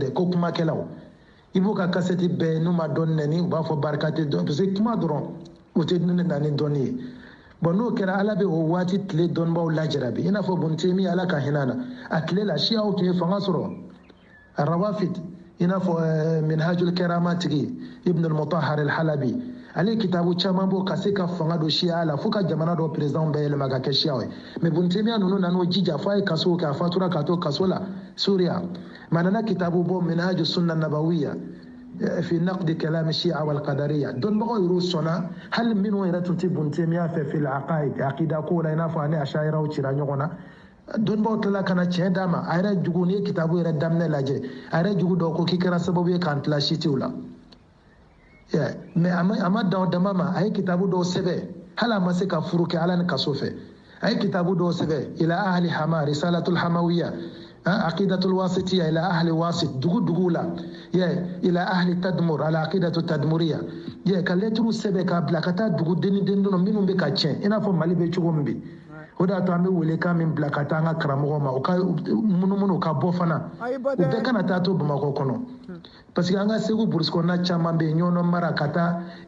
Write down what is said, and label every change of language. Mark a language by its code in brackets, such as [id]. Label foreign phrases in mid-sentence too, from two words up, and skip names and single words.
[bm] dɛ ko kumakɛlaw i b'u ka kasɛti bɛɛ n'u ma dɔnni nɛni u b'a fɔ barika tɛ dɔn [fr] parce que [bm] kuma dɔrɔn o tɛ na ni dɔnni ye bon n'o kɛra ala bɛ o waati tile dɔnnibaw lajarabi i n'a fɔ Ibn Taymiya ala ka hinɛ na a tile la siyaw tun ye fanga sɔrɔ rawafid i n'a fɔ minhajul karama tigi Ibn al-Mutahhar al-Halabi ale kitabu caman b'o ka se ka fanga don siya la fo ka jamana dɔ président bɛɛ yɛlɛma ka kɛ siyaw ye mais Ibn Taymiya ninnu nan'o jija fo a ye kaso kɛ a fatura ka to kaso la Suriya ma nana kitabu bɔ minhaj sunna nabawiya fi naqd kalam shi'a wal qadariyya dɔnnibagaw yɛrɛ sɔnna hali minnu yɛrɛ tun tɛ Ibn Taymiya fɛ [ar] في العقائد [bm] aqida ko la i n'a fɔ ani ashayiraw cira ɲɔgɔn na dɔnnibagaw tilala ka na tiɲɛ d'a ma a yɛrɛ jugu n'i ye kitabu yɛrɛ daminɛ lajɛ a yɛrɛ jugu dɔw ko k'i kɛra sababu ye k'an tila sitiw la mais a ma dan o dama ma a ye kitabu dɔw sɛbɛn hali a ma se ka furu kɛ ala ni kaso fɛ a ye kitabu dɔw sɛbɛn [ar] إلى أهل حماة [bm] risalatul hamawiya aqidatul wasitiya [ar] إلى أهل واسط [bm] dugu la [ar] إلى أهل تدمر [bm] ala aqidatu tadmuriya ka lettre sɛbɛn k'a bila ka taa dugu den dɔn minnu bɛ ka tiɲɛ i n'a fɔ mali bɛ cogo min bi o de y'a to an bɛ welekan min bila ka taa an ka karamɔgɔw ma u ka munumunu ka bɔ fana u bɛɛ kana taa to bamakɔ kɔnɔ [fr] parce que [bm] an ka segu burusi kɔnɔna caman bɛ yen ɲɔnɔ mara ka taa